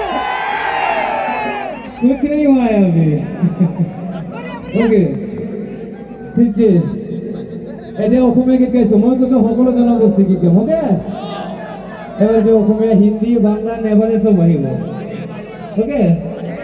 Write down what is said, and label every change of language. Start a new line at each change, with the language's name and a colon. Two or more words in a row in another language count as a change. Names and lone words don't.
Hindi: कुछ नहीं हुआ है अभी। ओके ठीक है,
Assamese: এতে অসমীয়া গীত গাইছো, মই কৈছো সকলো জনগোষ্ঠী গীত গাম। ওকে এবাৰ যে অসমীয়া, হিন্দী, বাংলা, নেপালী চব আহিব। ওকে